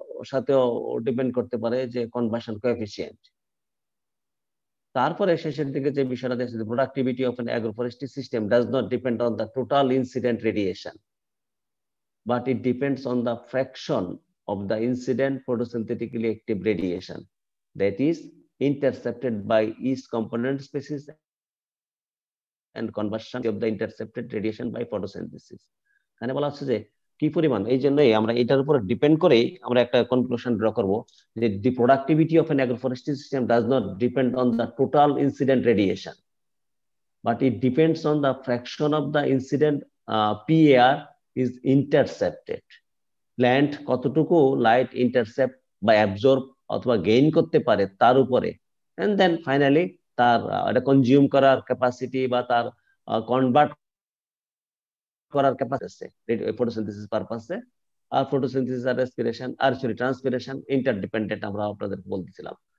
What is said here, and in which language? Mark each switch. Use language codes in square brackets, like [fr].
[bn] সাথেও ডিপেন্ড করতে পারে যে কনভার্সন কোএফিসিয়েন্ট। [en] তারপরে শেষের দিকে যে বিষয়টা দেখছে, productivity of an agroforestry system does not depend on the total incident radiation, but it depends on the fraction of the incident photosynthetically active radiation that is intercepted by each component species and conversion of the intercepted radiation by photosynthesis। [bn] এখানে বলা হচ্ছে যে কি পরিমাণ, এই জন্যই আমরা এটার উপর ডিপেন্ড করে আমরা একটা কনক্লুশন ড্র করব যে [en] the productivity of an agroforestry system does not depend on the total incident radiation, but it depends on the fraction of the incident PAR is intercepted। [bn] Plant কতটুকু লাইট ইন্টারসেপ্ট বা absorb অথবা gain করতে পারে তার উপরে, and then finally তার এটা consume করার ক্যাপাসিটি বা তার কনভার্ট করার ক্যাপাসিটি আছে ফটোসিনথেসিস পারপাসে। আর ফটোসিনথেসিস আর রেসপিরেশন আর ট্রান্সপিরেশন ইন্টারডিপেন্ডেন্ট আমরা আপনাদের বলতেছিলাম।